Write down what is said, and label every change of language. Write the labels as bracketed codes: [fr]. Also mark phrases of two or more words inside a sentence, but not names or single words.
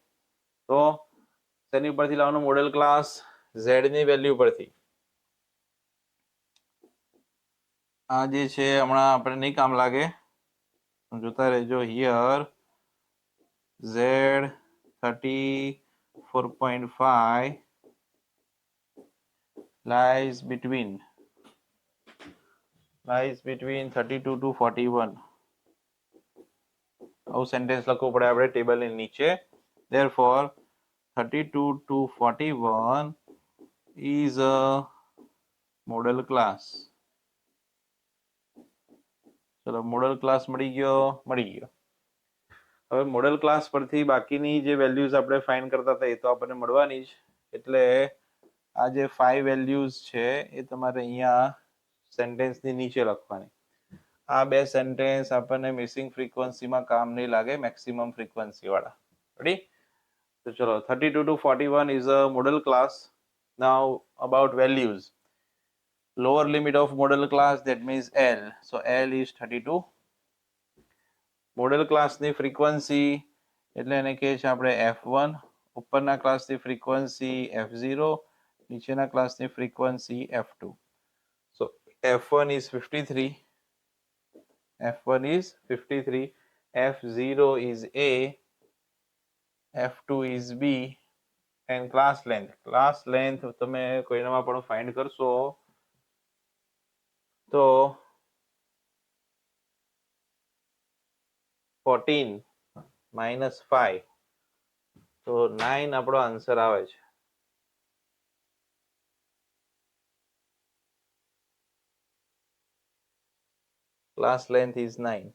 [gu] તો શેની ઉપરથી લાવવાનું [en] model class? [gu] ઝેડ ની વેલ્યુ પરથી. આ જે છે હમણાં આપણે નહીં કામ લાગે, જોતા રહેજો. [en] Here Z 34.5 lies between 32 to 41. [gu] આવું સેન્ટેન્સ લખવું પડે આપણે ટેબલની નીચે. [en] therefore 32 to 41 is a model class. [gu] ચલો, [en] model class [gu] મળી ગયો. હવે [en] model class [gu] પરથી બાકીની જે વેલ્યુઝ આપણે ફાઇન્ડ કરતા હતા એ તો આપણને મળવાની જ. એટલે આ જે 5 વેલ્યુઝ છે એ તમારે અહીંયા સેન્ટેન્સની નીચે લખવાની. આ બે સેન્ટેન્સ આપણને મિસિંગ ફ્રીક્વન્સીમાં કામ નહીં લાગે, [en] maximum frequency [gu] વાળા. [en] રેડી? [gu] તો ચલો, [en] 32 to 41 is a model class. Now about values. Lower limit of model class, that means L. So L is 32. [gu] મોડેલ ક્લાસની ફ્રીક્વન્સી એટલે એને કહે છે આપણે f1. ઉપરના ક્લાસની ફ્રીક્વન્સી f0, નીચેના ક્લાસની ફ્રીક્વન્સી f2. [en] So f1 is 53, f1 is 53, f0 is a, f2 is b, and class length [gu] તમે કોઈનામાં પણ ફાઇન્ડ કરશો તો [en] 14 minus 5, [gu] તો 9 આપણો આન્સર આવે છે. [en] Class length is 9.